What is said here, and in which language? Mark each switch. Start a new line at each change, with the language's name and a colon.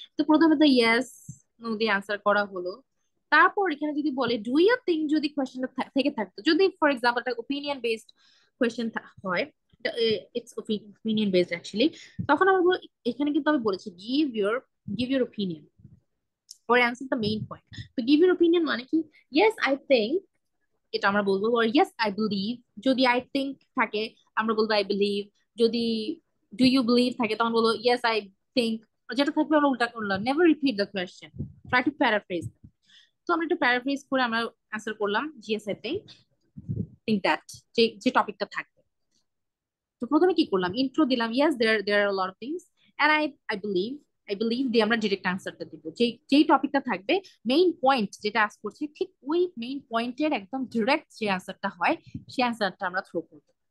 Bangla: তো প্রথমে তো ইয়েস নো দিয়ে আনসার করা হলো। তারপর এখানে যদি বলে ডু ইউ থিঙ্ক, যদি কোয়েশ্চেনটা থেকে থাকতো, যদি ফর এক্সাম্পল একটা ওপিনিয়ন বেসড কোয়েশ্চেন হয়, ইটস ওপিনিয়ন বেসড অ্যাকচুয়ালি, তখন আমরা এখানে কিন্তু আমি বলেছি give your opinion
English: or answer the main point.
Bangla: তো
English: give your opinion
Bangla: মানে কি?
English: Yes, I think,
Bangla: এটা আমরা বলবো,
English: or yes, I believe।
Bangla: যদি
English: I think
Bangla: থাকে আমরা বলবো
English: I believe।
Bangla: যদি
English: do you believe
Bangla: থাকে তখন বলবো
English: yes, I think।
Bangla: যেটা থাকবে আমরা উল্টা করলাম,
English: never repeat the question, try to paraphrase।
Bangla: তো আমরা একটু প্যারাফ্রেজ করে আমরা অ্যান্সার করলাম
English: yes, I think that,
Bangla: যে টপিকটা থাকবে। তো প্রথমে কি করলাম, ইন্ট্রো দিলাম,
English: yes, there are a lot of things and I believe
Bangla: দিয়ে আমরা ডিরেক্ট আনসারটা দিব, যেই টপিকটা থাকবে, মেইন পয়েন্ট যেটা আস্ক করছি, ঠিক ওই মেইন পয়েন্টের একদম ডিরেক্ট যে আনসারটা হয়, সেই আনসারটা আমরা থ্রো করবো।